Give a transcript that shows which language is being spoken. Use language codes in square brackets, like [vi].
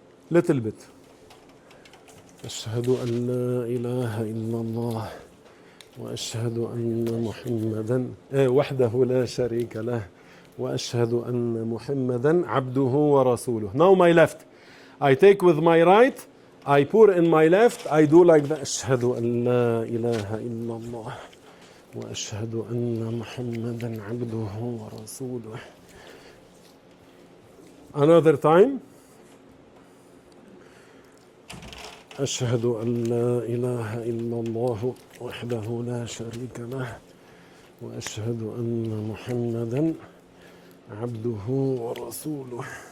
[en] Little bit. [ar] أشهد أن لا إله إلا الله وأشهد أن محمدا وحده لا شريك له وأشهد أن محمدا عبده ورسوله. [en] Now my left. I take with my right, I pour in my left, I do like that. [ar] أشهد أن لا إله إلا الله وأشهد أن محمدا عبده ورسوله. [en] Another time. [ar] أشهد أن لا إله إلا الله وحده لا شريك له وأشهد أن محمدا عبده ورسوله.